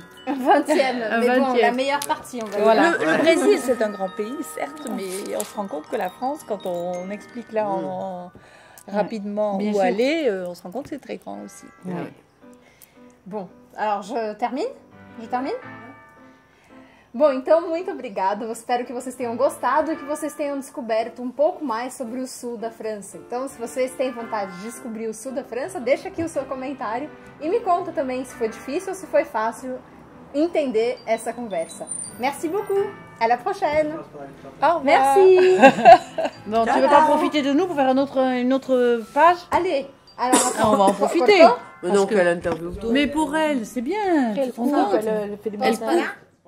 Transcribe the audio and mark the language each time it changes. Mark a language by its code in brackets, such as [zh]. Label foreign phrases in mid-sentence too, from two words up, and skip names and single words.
[fr] 20e. Un Mais bon, 20e. la meilleure partie, on va Voilà. dire. Le Brésil, c'est un grand pays, certes, mais on se rend compte que la France, quand on explique là rapidement Bien où sûr. aller, on se rend compte que c'est très grand aussi. Ouais. Bom, alors je termine? Je termine? [pt] Bom, então muito obrigada. Eu espero que vocês tenham gostado e que vocês tenham descoberto um pouco mais sobre o sul da França. Então, se vocês têm vontade de descobrir o sul da França, deixa aqui o seu comentário e me conta também se foi difícil ou se foi fácil entender essa conversa. [fr] Merci beaucoup. À la prochaine. Au revoir. Merci. Bon, tu Ciao. veux pas profiter de nous pour faire une autre page? Allez. Alors, On va en profiter. Corto? Mais non, que- quelle interview. Mais pour elle, c'est bien. Tu es Elle contente? fait des Elle bonnes-